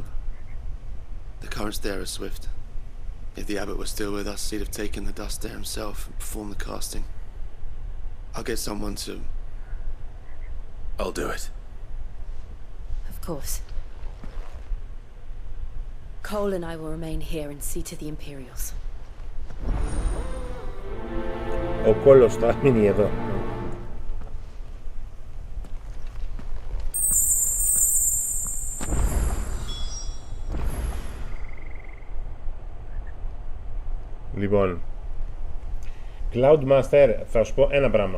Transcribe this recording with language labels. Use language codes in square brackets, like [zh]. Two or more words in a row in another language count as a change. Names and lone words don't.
[en] The currents there are swift. If the abbot was still with us, he'd have taken the dust there himself and performed the casting. I'll get someone to... I'll do it. Of course. Cole and I will remain here and see to the Imperials. [el] Ο Κόλος θα μείνει εδώ. Λοιπόν, Cloudmaster, θα σου πω ένα πράγμα.